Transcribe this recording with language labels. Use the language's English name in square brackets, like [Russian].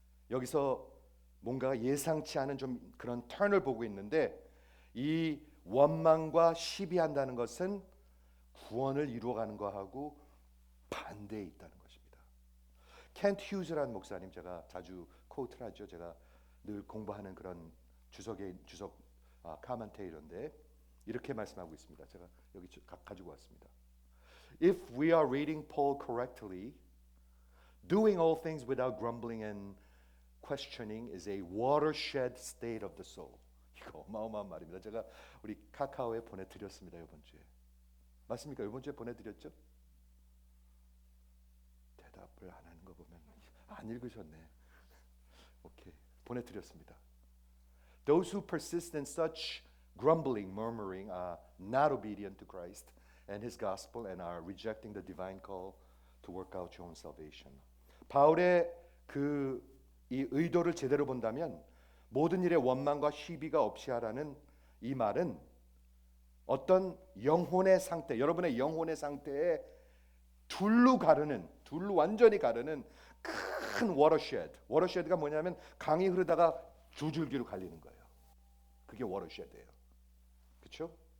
[Korean] 여기서 뭔가 예상치 않은 좀 그런 턴을 보고 있는데 이 원망과 시비한다는 것은 구원을 이루어가는 것하고 반대에 있다는 것입니다. 켄트 휴즈라는 목사님 제가 자주 코트를 하죠. 제가 늘 공부하는 그런 주석 카멘테이터인데 이렇게 말씀하고 있습니다. 제가 여기 가지고 왔습니다. [English] If we are reading Paul correctly, doing all things without grumbling and questioning is a watershed state of the soul. [Korean] 이거 어마어마한 말입니다. 제가 우리 카카오에 보내드렸습니다. 이번 주에. 맞습니까? 이번 주에 보내드렸죠? 대답을 안 하는 거 보면 안 읽으셨네. 오케이, 보내드렸습니다. [English] Those who persist in such grumbling, murmuring are not obedient to Christ and His gospel and are rejecting the divine call to work out your own salvation. [Korean] 바울의 이 의도를 제대로 본다면 모든 일에 원망과 시비가 없이 하라는 이 말은 어떤 영혼의 상태, 여러분의 영혼의 상태에 둘로 완전히 가르는 큰 워터쉐드가 뭐냐면 강이 흐르다가 두 줄기로 갈리는 거예요. 그게 워터쉐드예요. 그렇죠?